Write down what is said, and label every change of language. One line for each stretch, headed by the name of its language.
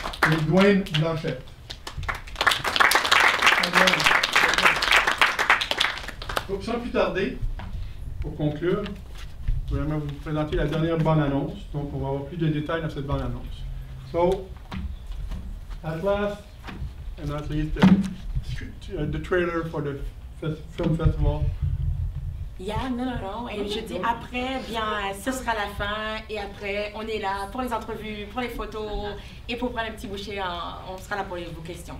French: Et Dwayne Blanchette. Donc, sans plus tarder, pour conclure, je vais vous présenter la dernière bande-annonce. Donc, on va avoir plus de détails dans cette bande-annonce.
English: So, at last, and not least, the trailer for the film festival. Yeah, non.
French: Et je dis après, bien, ce sera la fin. Et après, on est là pour les entrevues, pour les photos et pour prendre un petit bouchée. On sera là pour vos questions.